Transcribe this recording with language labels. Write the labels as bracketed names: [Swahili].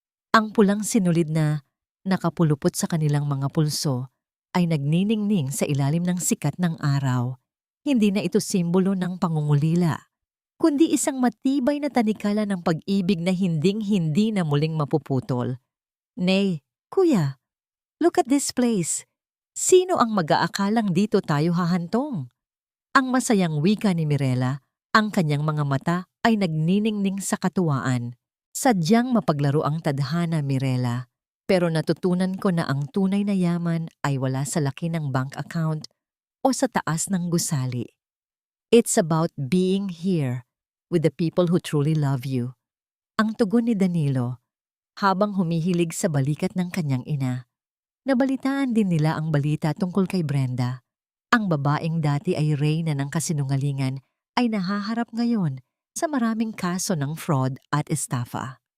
[Filipino] Ang pulang sinulid na nakapulupot sa kanilang mga pulso ay nagniningning sa ilalim ng sikat ng araw. Hindi na ito simbolo ng pangungulila, kundi isang matibay na tanikala ng pag-ibig na hinding-hindi na muling mapuputol. [English] Nay, Kuya, look at this place. [Filipino] Sino ang mag-aakalang dito tayo hahantong? Ang masayang wika ni Mirela, ang kanyang mga mata ay nagniningning sa katuwaan. Sadyang mapaglaro ang tadhana, Mirela, pero natutunan ko na ang tunay na yaman ay wala sa laki ng bank account o sa taas ng gusali. [English] It's about being here with the people who truly love you. [Filipino] Ang tugon ni Danilo habang humihilig sa balikat ng kanyang ina. Nabalitaan din nila ang balita tungkol kay Brenda. Ang babaeng dati ay reyna ng kasinungalingan ay nahaharap ngayon sa maraming kaso ng fraud at estafa.